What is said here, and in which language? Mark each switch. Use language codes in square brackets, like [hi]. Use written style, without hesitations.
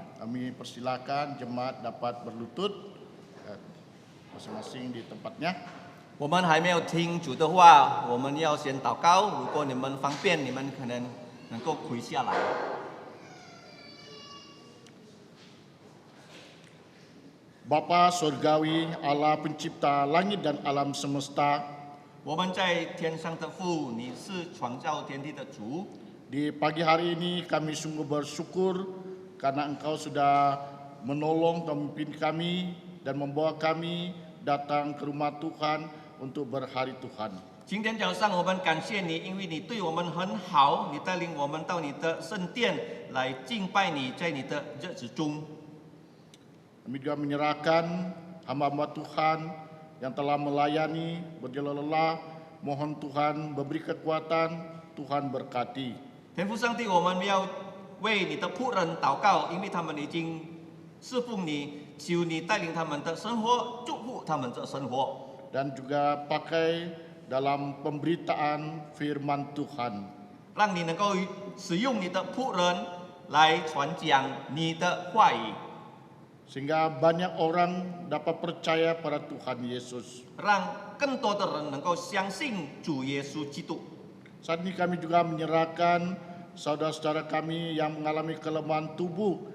[id] Kami persilakan jemaat dapat berlutut masing-masing di tempatnya. [zh] 我们还没有听主的话，我们要先祷告。如果你们方便，你们可能能够跪下来。 [id] Bapa Surgawi, Allah pencipta langit dan alam semesta, [zh] 我们在天上的父，你是创造天地的主。 [id] di pagi hari ini kami sungguh bersyukur karena Engkau sudah menolong dan memimpin kami dan membawa kami datang ke rumah Tuhan untuk berhari Tuhan. [zh] 今天早上我们感谢你，因为你对我们很好，你带领我们到你的圣殿来敬拜你，在你的日子中。 [id] Kami juga menyerahkan hamba-hamba Tuhan yang telah melayani berjalan lelah, mohon Tuhan memberi kekuatan, Tuhan berkati. [zh] 天父上帝，我们要为你的仆人祷告，因为他们已经侍奉你，求你带领他们的生活，祝福他们的生活。 [id] Dan juga pakai dalam pemberitaan firman Tuhan. [zh] 让你能够使用你的仆人来传讲你的话语， [id] Sehingga banyak orang dapat percaya pada Tuhan Yesus. [zh] 让更多的人能够相信主耶稣基督。 [id] Saat ini kami juga menyerahkan saudara-saudara kami yang mengalami kelemahan tubuh.